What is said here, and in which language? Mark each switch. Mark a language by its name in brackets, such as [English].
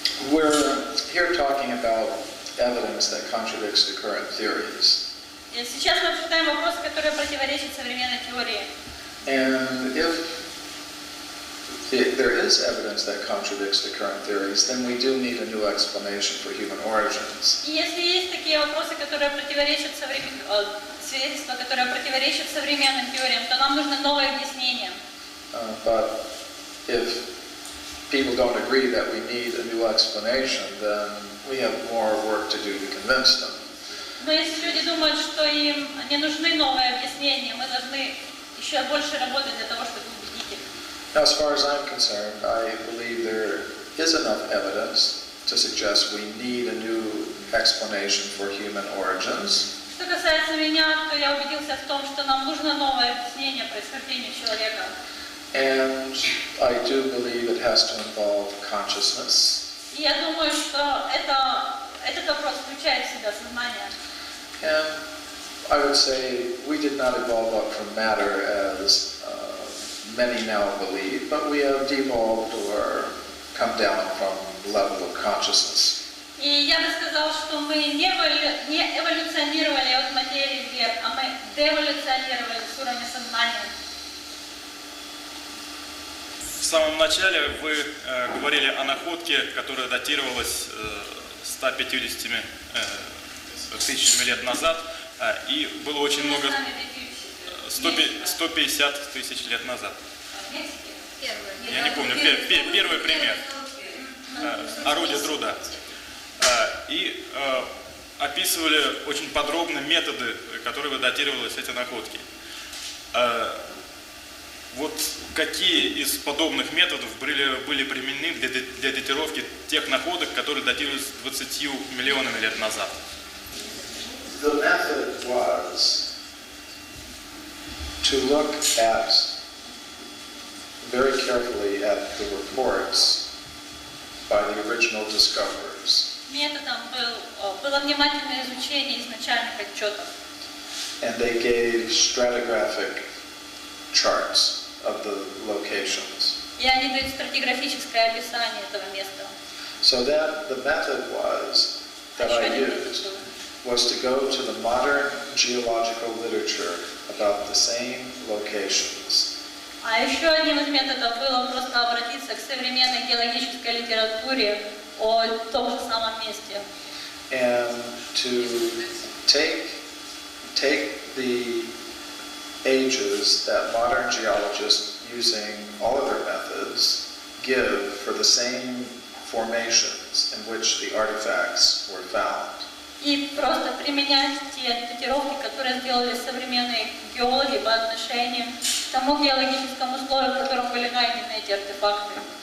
[English] We're here talking about evidence that contradicts the current theories. [Russian] И сейчас мы обсуждаем вопросы, которые противоречат современной теории. [English] And if there is evidence that contradicts the current theories, then we do need a new explanation for human origins. [Russian] И если есть такие вопросы, которые противоречат свидетельства, которые противоречат современным теориям, то нам нужно новое объяснение. [English] But if people don't agree that we need a new explanation, then we have more work to do to convince them. [Russian] Но если люди думают, что им не нужны новые объяснения, мы должны еще больше работать для того, чтобы убедить их. [English] Now, as far as I'm concerned, I believe there is enough evidence to suggest we need a new explanation for human origins. [Russian] Что касается меня, то я убедился в том, что нам нужно новое объяснение происхождения человека. [English] And I do believe it has to involve consciousness. [Russian] И я думаю, что этот вопрос включает в себя сознание. [English] And I would say we did not evolve up from matter as many now believe, but we have devolved or come down from the level of consciousness. [Russian] И я бы сказал, что мы не эволюционировали от материи вверх, а мы деэволюционировали с уровня сознания. В самом начале вы говорили о находке, которая датировалась 150 тысячами лет назад, и было очень много... 150 тысяч лет назад. Я не помню, первый пример. Орудие труда. И описывали очень подробно методы, которые датировались эти находки. Вот какие из подобных методов были применены для датировки тех находок, которые датировались 20 миллионами лет назад? [English] The method was to look at very carefully at the reports by the original discoverers. [Russian] Методом было внимательное изучение изначальных отчетов. [English] And they gave stratigraphic charts of the locations. [Russian] И они дают стратиграфическое описание этого места. [English] So that the method was that I used was to go to the modern geological literature about the same locations. [Russian] А еще одним из методов было просто обратиться к современной геологической литературе о том же самом месте. [English] And to take the ages that modern geologists using all of their methods give for the same formations in which the artifacts were found. [Russian] И просто применять те датировки, которые сделали современные геологи по отношению к тому геологическому слою, в котором были найдены эти артефакты.